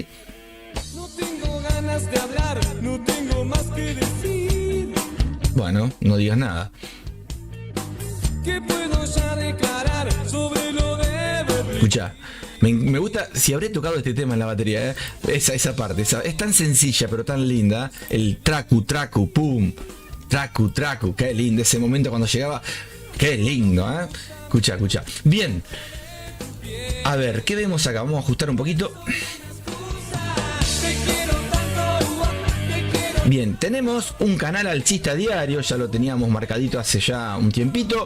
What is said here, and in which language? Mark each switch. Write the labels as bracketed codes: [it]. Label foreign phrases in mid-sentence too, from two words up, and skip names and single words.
[es] No tengo ganas de hablar, no tengo más que decir. Bueno, no digas nada. ¿Qué puedo ya declarar sobre lo de Berlín? Escucha. Me gusta, si habré tocado este tema en la batería, esa parte, es tan sencilla pero tan linda, el tracu, tracu, pum, tracu, tracu, qué lindo ese momento cuando llegaba, qué lindo, escucha, escucha. Bien, a ver, ¿qué vemos acá? Vamos a ajustar un poquito. Bien, tenemos un canal alcista diario, ya lo teníamos marcadito hace ya un tiempito.